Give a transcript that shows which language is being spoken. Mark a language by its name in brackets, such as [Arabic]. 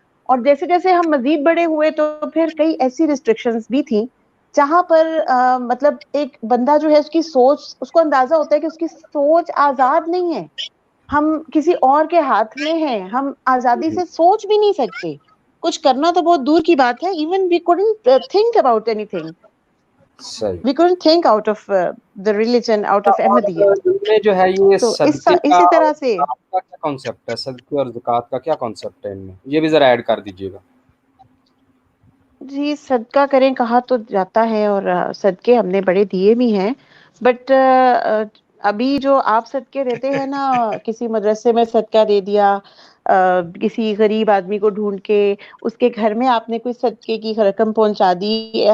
[Urdu] اور جیسے جیسے ہم مزید بڑے ہوئے تو پھر کئی ایسی ریسٹرکشنز بھی تھیں جہاں پر مطلب ایک بندہ جو ہے اس کی سوچ, اس کو اندازہ ہوتا ہے کہ اس کی سوچ آزاد نہیں ہے, ہم کسی اور کے ہاتھ میں ہیں, ہم آزادی سے سوچ بھی نہیں سکتے, کچھ کرنا تو بہت دور کی بات ہے. [English] Even we couldn't think about anything, we couldn't think out of the religion, out of Ahmadiyya. [Urdu] جو ہے یہ تو صدقے کا اسی طرح سے کیا کانسیپٹ ہے, صدقے اور زکوٰۃ کا کیا کانسیپٹ ہے ان میں, یہ بھی ذرا ایڈ کر دیجیے گا. جی صدقہ کریں کہا تو جاتا ہے اور صدقے ہم نے بڑے دیے بھی ہیں, بٹ ابھی جو آپ صدقے دیتے ہیں نا, کسی مدرسے میں صدقہ دے دیا, کسی غریب آدمی کو ڈھونڈ کے اس کے گھر میں آپ نے کوئی صدقے کی رقم پہنچا دی.